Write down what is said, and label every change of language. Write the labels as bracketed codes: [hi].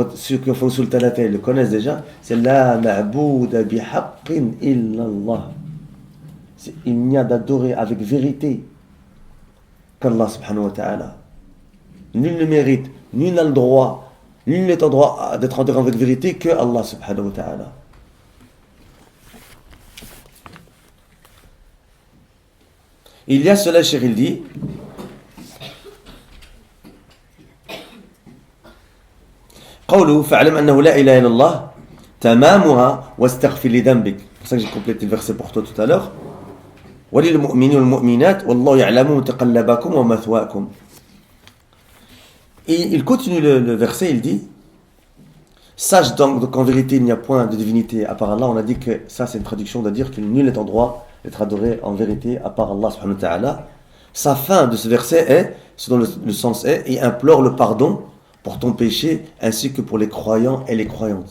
[fr] Ceux qui font Sultan Atay le connaissent déjà. C'est la ma'bouda bihaqqin illallah. Il n'y a d'adorer avec vérité qu'Allah subhanahu wa ta'ala. Nul ne mérite, nul n'a le droit, nul n'est en droit d'être adoré avec vérité que Allah subhanahu wa ta'ala. Il y a cela, Cheikh il dit, [ar] قوله فاعلم أنه لا إله إلا الله تمامها واستغفر لذنبك. [fr] C'est pour ça que j'ai complété le verset pour toi tout à l'heure. [ar] وللمؤمنين والمؤمنات والله يعلم متقلبكم ومثواكم. [fr] Et il continue le verset, il dit sache donc qu'en vérité il n'y a point de divinité à part Allah. On a dit que ça c'est une traduction de dire que nul n'est en droit d'être adoré en vérité à part Allah subhanahu wa ta'ala. Sa fin de ce verset est, ce dont le sens est, et implore le pardon pour ton péché, ainsi que pour les croyants et les croyantes.